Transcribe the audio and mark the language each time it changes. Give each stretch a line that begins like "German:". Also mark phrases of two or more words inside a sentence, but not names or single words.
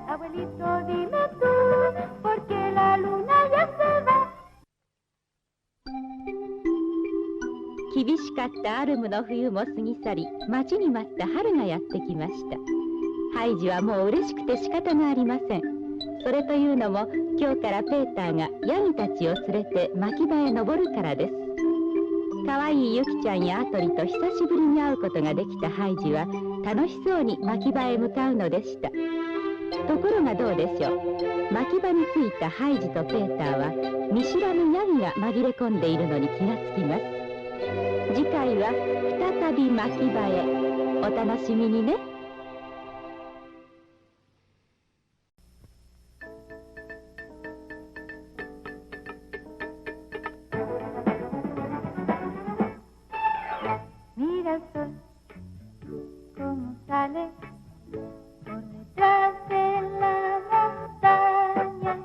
Spanish: Abuelito, dime tú, porque la luna ya se va.
Japanese: 厳しかったアルムの冬も過ぎ去り、待ちに待った春がやってきました。ハイジはもう嬉しくて仕方がありません。それというのも、今日からペーターがヤギたちを連れて牧場へ登るからです。かわいいユキちゃんやアトリと久しぶりに会うことができたハイジは、楽しそうに牧場へ向かうのでした。ところがどうでしょう。牧場に着いたハイジとペーターは、見知らぬヤギが紛れ込んでいるのに気がつきます。次回は再び牧場へ。お楽しみにね。
Spanish: Mira el sol, cómo sale por detrás de la montaña.